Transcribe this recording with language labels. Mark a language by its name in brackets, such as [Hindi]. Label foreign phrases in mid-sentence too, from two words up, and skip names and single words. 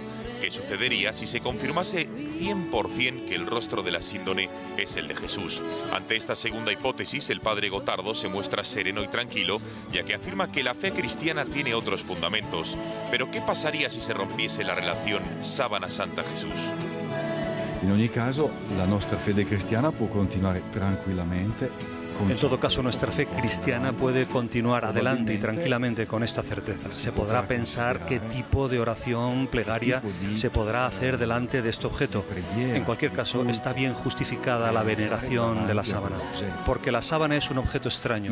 [Spanish] ¿Qué sucedería si se confirmase 100% que el rostro de la síndone es el de Jesús? Ante esta segunda hipótesis, el padre Gotardo se muestra sereno y tranquilo, ya que afirma que la fe cristiana tiene otros fundamentos. Pero ¿qué pasaría si se rompiese la relación sábana santa-Jesús? [Italian] In ogni caso, la nostra fede cristiana può continuare tranquillamente. [Spanish] En todo caso, nuestra fe cristiana puede continuar adelante y tranquilamente con esta certeza. Se podrá pensar qué tipo de oración, plegaria, se podrá hacer delante de este objeto. En cualquier caso, está bien justificada la veneración de la sábana, porque la sábana es un objeto extraño.